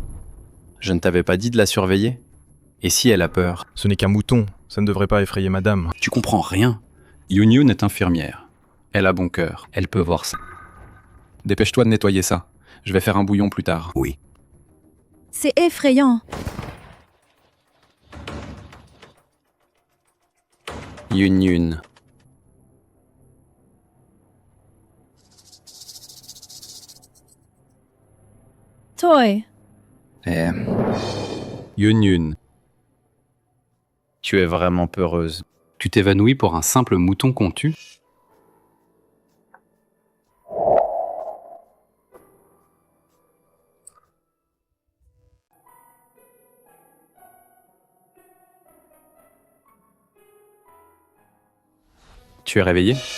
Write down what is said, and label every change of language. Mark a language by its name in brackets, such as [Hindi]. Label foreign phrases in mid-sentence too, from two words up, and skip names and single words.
[French] Je ne t'avais pas dit de la surveiller? Et si elle a peur? Ce n'est qu'un mouton, ça ne devrait pas effrayer madame. Tu comprends rien. Yun Yun est infirmière. Elle a bon cœur, elle peut voir ça. Dépêche-toi de nettoyer ça. Je vais faire un bouillon plus tard. Oui. C'est effrayant. Yun Yun. Toi. Yun Yun. Tu es vraiment peureuse. Tu t'évanouis pour un simple mouton qu'on tue? Tu es réveillé?